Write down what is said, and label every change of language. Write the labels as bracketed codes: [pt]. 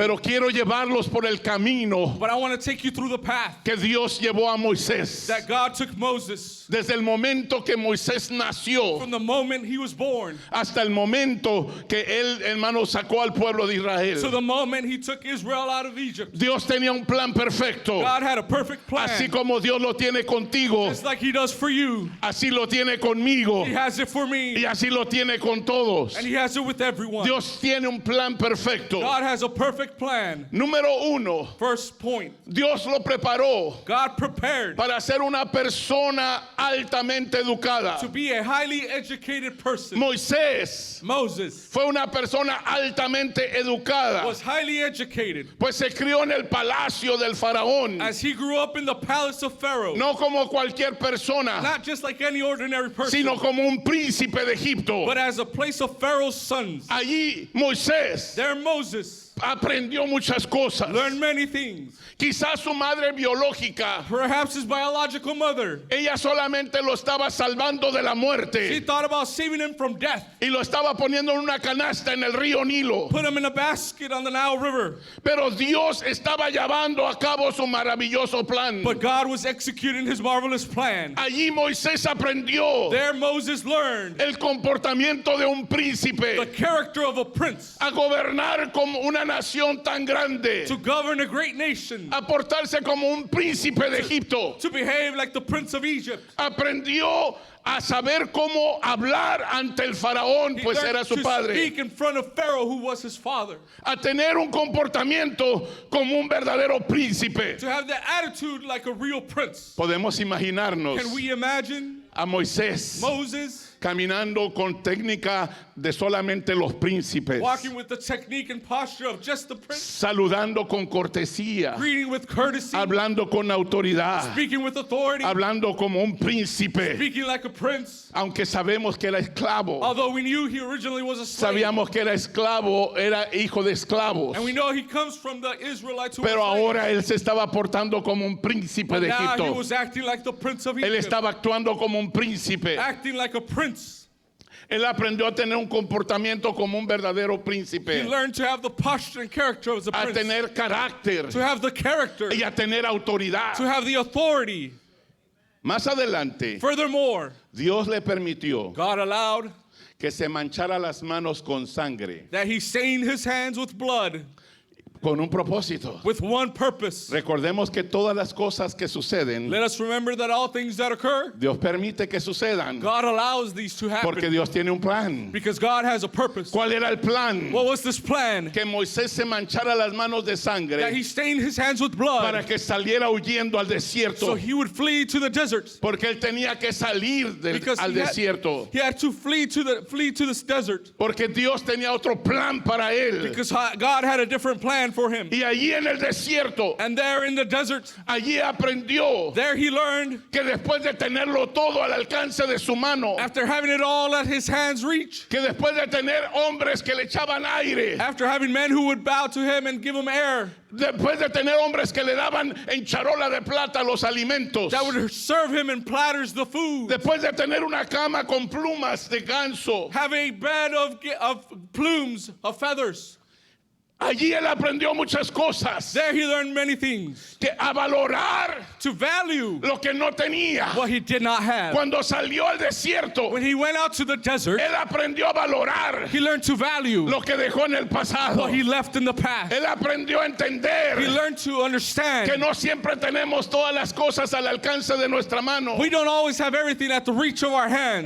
[es] Pero quiero llevarlos por el camino [en] But I want to take you through the path [es] que Dios llevó a Moisés. [en] that God took Moses [es] Desde el momento que Moisés nació [en] from the moment he was born [es] hasta el momento que él, hermano, sacó al pueblo de [en] to [es] Israel. [en] the moment he took Israel out of Egypt. [es] Dios tenía un plan perfecto. [en] God had a perfect plan. [es] Así como Dios lo tiene contigo, [en] Just like he does for you, [es] así lo tiene conmigo [en] he has it for me, [es] y así lo tiene con todos. [en] and he has it with everyone. [es] Dios tiene un plan perfecto. [en] God has a perfect plan. [es] Número uno, [en] First point, [es] Dios lo preparó [en] God prepared [es] para ser una persona altamente educada. [en] to be a highly educated person. [es] Moisés [en] Moses [es] fue una persona altamente educada, [en] was highly educated [es] pues se crió en el palacio del faraón, [en] as he grew up in the palace of Pharaoh. [es] no como cualquier persona, [en] Not just like any ordinary person, [es] sino como un príncipe de Egipto. [en] but as a place of Pharaoh's sons. [es] Allí Moisés [en] There Moses [es] aprendió muchas cosas. [en] learned many things. [es] Quizás su madre biológica, [en] Perhaps his biological mother, [es] ella solamente lo estaba salvando de la [en] she [es] muerte [en] thought about saving him from death. [es] y lo estaba poniendo en una canasta en el río Nilo. [en] Put him in a basket on the Nile River. [es] Pero Dios estaba llevando a cabo su maravilloso plan. [en] But God was executing his marvelous plan. [es] Allí Moisés aprendió [en] There Moses learned [es] el comportamiento de un [en] the [es] príncipe, [en] character of a prince, [es] a gobernar como una nación tan grande, [en] to govern a great nation, [es] a portarse como un príncipe de Egipto. [en] to behave like the prince of Egypt. [es] Aprendió a saber cómo hablar ante el faraón, [en] He [es] pues [en] learned [es] era su [en] to [es] padre. [en] speak in front of Pharaoh, who was his father. [es] A tener un comportamiento como un verdadero príncipe. [en] To have the attitude like a real prince. [es] Podemos imaginarnos [en] Can we imagine [es] a Moisés [en] Moses [es] caminando con técnica de solamente los príncipes, [en] walking with the technique and posture of just the prince, [es] saludando con cortesía, [en] greeting with courtesy, [es] hablando con autoridad, [en] speaking with authority, [es] hablando como un príncipe, [en] speaking like a prince. [es] aunque sabemos que era esclavo. [en] Although we knew he originally was a slave, [es] Sabíamos que era esclavo, era hijo de esclavos. [en] and we know he comes from the Israelites who [es] Pero [en] were slaves. [es] ahora él se estaba portando como un príncipe [en] But [es] de [en] now he [es] Egipto. [en] was acting like the prince of [es] Él [en] Egypt, [es] estaba actuando como un príncipe. [en] acting like a prince. [es] Él aprendió a tener un comportamiento como un verdadero [en] He [es] príncipe, [en] learned to have the posture and character as a [es] a [en] prince, [es] tener carácter [en] to have the character, [es] y a tener autoridad. [en] to have the authority. [es] Más adelante, [en] Furthermore, [es] Dios le permitió [en] God allowed [es] que se manchara las manos con sangre, [en] that he stained his hands with blood [es] con un propósito. [en] with one purpose. [es] Recordemos que todas las cosas que suceden, [en] Let us remember that all things that occur, [es] Dios permite que sucdan, [en] God allows these to [es] porque [en] happen [es] Dios tiene un plan. [en] because God has a purpose. [es] ¿Cuál era el plan? [en] What was this plan? [es] Que Moisés se manchara las manos de [en] That [es] sangre [en] he stained his hands with [es] para [en] blood [es] que saliera huyendo al [en] so [es] desierto, [en] he would flee to the desert. [es] porque él tenía que salir [en] Because [es] al desierto, [en] he had to flee to this desert [es] porque Dios tenía otro plan para él. [en] because God had a different plan for him. [es] Y allí en el desierto, [en] And there in the desert, [es] allí aprendió [en] there he learned, [es] que después de tenerlo todo al alcance de su mano, [en] after having it all at his hands reach, [es] que después de tener hombres que le echaban aire, [en] after having men who would bow to him and give him air, [es] después de tener hombres que le daban en charola de plata los alimentos, [en] that would serve him in platters the food, [es] después de tener una cama con plumas de ganso, [en] have a bed of plumes, of feathers. [es] Allí él aprendió muchas cosas. [en] There he learned many things. [es] Que a valorar [en] To value [es] lo que no tenía. [en] what he did not have. [es] Cuando salió al desierto, [en] When he went out to the desert, [es] él aprendió a valorar [en] he learned to value [es] lo que dejó en el pasado. [en] what he left in the past. [es] Él aprendió a [en] He [es] entender [en] learned to [es] que [en] understand [es] no siempre tenemos todas las cosas al alcance de nuestra mano. [en] we don't always have everything at the reach of our hand.